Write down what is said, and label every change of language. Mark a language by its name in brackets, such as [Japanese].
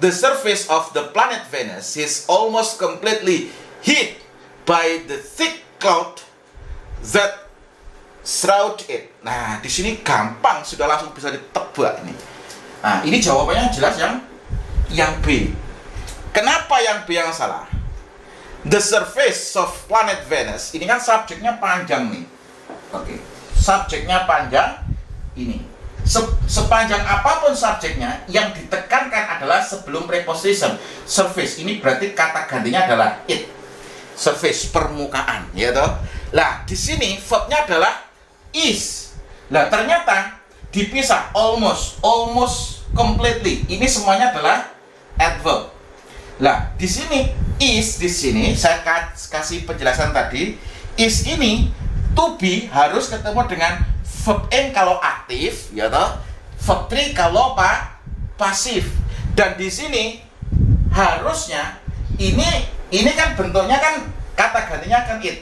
[English] The surface of the planet Venus is almost completely hid by the thick cloud that shroud it. [Indonesian] Nah, di sini gampang, sudah langsung bisa ditebak ini. Nah, ini jawabannya jelas yang B. Kenapa yang B yang salah? [English] The surface of planet Venus, [Indonesian] ini kan subjeknya panjang nih. Oke, subjeknya panjang ini. Sepanjang apapun subjeknya, yang ditekankan adalah sebelum preposition surface. Ini berarti kata gantinya adalah it. Surface, permukaan, ya toh. Lah, di sini verbnya adalah is. Lah, ternyata dipisah [English] almost completely. [Indonesian] Ini semuanya adalah adverb. Lah, di sini is, di sini saya kasih penjelasan tadi. Is ini to be harus ketemu dengan verb in kalau aktif, ya toh. Verb 3 kalau pasif. Dan di sini harusnya ini kan bentuknya kan kata gantinya kan it.